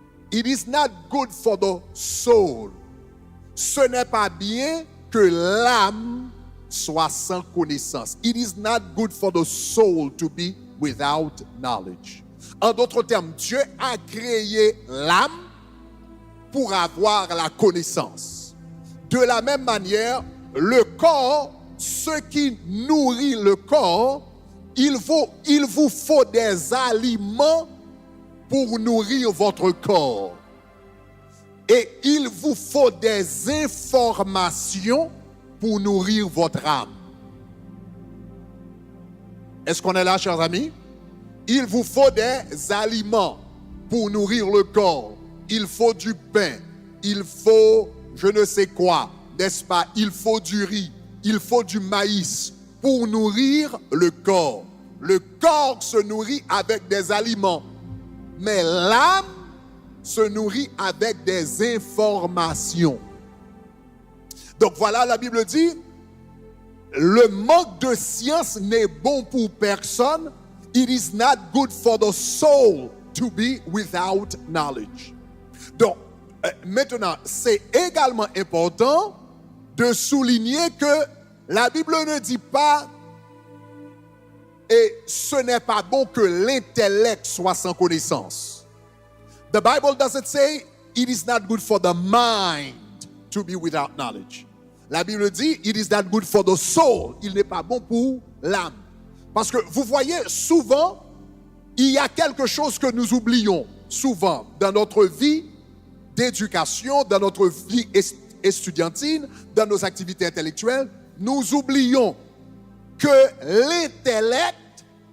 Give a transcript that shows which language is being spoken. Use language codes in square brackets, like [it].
[en] It is not good for the soul. [fr] Ce n'est pas bien que l'âme soit sans connaissance. [en] It is not good for the soul to be without knowledge. [fr] En d'autres termes, Dieu a créé l'âme pour avoir la connaissance. De la même manière, le corps, ce qui nourrit le corps, il vous faut des aliments pour nourrir votre corps. Et il vous faut des informations pour nourrir votre âme. Est-ce qu'on est là, chers amis? Il vous faut des aliments pour nourrir le corps. Il faut du pain. Il faut je ne sais quoi, n'est-ce pas? Il faut du riz. Il faut du maïs pour nourrir le corps. Le corps se nourrit avec des aliments. Mais l'âme se nourrit avec des informations. Donc voilà, la Bible dit, le manque de science n'est bon pour personne. [en] It is not good for the soul to be without knowledge. [fr] Donc, maintenant, c'est également important de souligner que la Bible ne dit pas et ce n'est pas bon que l'intellect soit sans connaissance. [en] The Bible doesn't say it is not good for the mind to be without knowledge. [fr] La Bible dit [en] it is not good for the soul. [fr] Il n'est pas bon pour l'âme. Parce que vous voyez, souvent, il y a quelque chose que nous oublions souvent dans notre vie d'éducation, dans notre vie estudiantine, dans nos activités intellectuelles. Nous oublions que l'intellect